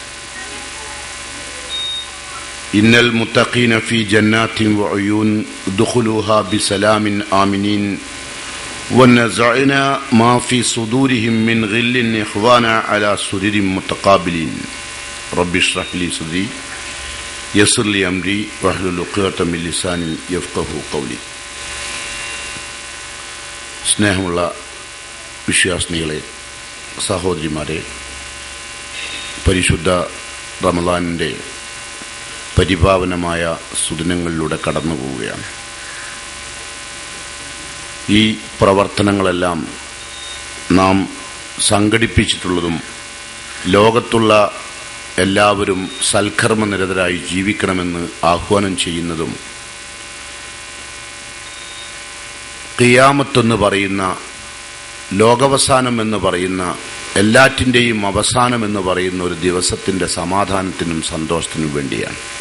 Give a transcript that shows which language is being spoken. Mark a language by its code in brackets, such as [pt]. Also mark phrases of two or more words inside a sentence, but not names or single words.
[ar] إن المتقين في جنات وعيون ادخلوها بسلام آمنين ونزعنا ما في صدورهم من غل إخوانا على سرر متقابلين رب اشرح لي صدري يسر لي أمري واحلل عقدة من لساني يفقهوا قولي. [ml] സ്നേഹമുള്ള വിശ്വാസിനികളെ, സഹോദരിമാരെ, പരിശുദ്ധ റമളാനിൻ്റെ പരിപാവനമായ സുദിനങ്ങളിലൂടെ കടന്നു പോവുകയാണ്. ഈ പ്രവർത്തനങ്ങളെല്ലാം നാം സംഘടിപ്പിച്ചിട്ടുള്ളതും ലോകത്തുള്ള എല്ലാവരും സൽക്കർമ്മനിരതരായി ജീവിക്കണമെന്ന് ആഹ്വാനം ചെയ്യുന്നതും ഖിയാമത്തെന്ന് പറയുന്ന ലോകാവസാനം എന്ന് പറയുന്ന എല്ലാറ്റിൻ്റെയും അവസാനമെന്ന് പറയുന്ന ഒരു ദിവസത്തിൻ്റെ സമാധാനത്തിനും സന്തോഷത്തിനും വേണ്ടിയാണ്.